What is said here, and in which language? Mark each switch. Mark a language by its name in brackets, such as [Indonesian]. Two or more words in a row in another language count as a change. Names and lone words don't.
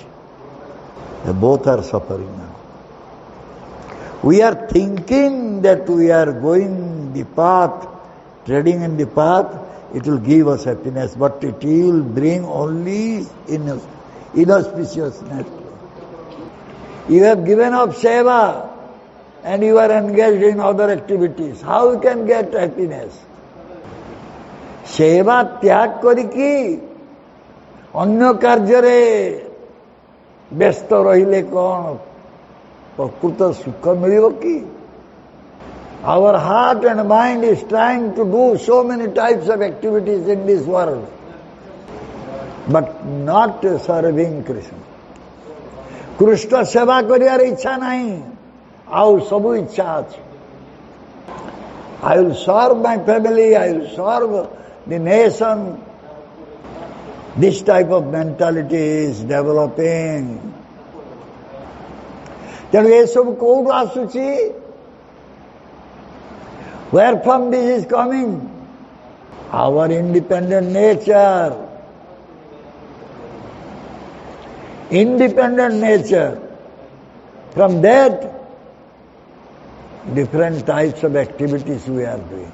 [English] They both are suffering now. We are thinking that we are going the path, treading in the path, it will give us happiness, but it will bring only inauspiciousness. You have given up seva and you are engaged in other activities. How you can get happiness? [Odia] ସେବା ତ୍ୟାଗ କରିକି अन्य କାର୍ଯ୍ୟରେ ବ୍ୟସ୍ତ ରହିଲେ କ'ଣ ପ୍ରକୃତ ସୁଖ ମିଳିବ କି? [English] Our heart and mind is trying to do so many types of activities in this world, but not serving Krishna. [Odia] Krishna seva କରିବାର ଇଚ୍ଛା ନାହିଁ. How ସବୁ ଇଚ୍ଛା ଅଛି. [English] I will serve my family, I will serve the nation. This type of mentality is developing. [Odia] ତେଣୁ ଏସବୁ କୋଉଠୁ ଆସୁଛି? [English] Where from this is coming? Our independent nature. Independent nature. From that, different types of activities we are doing.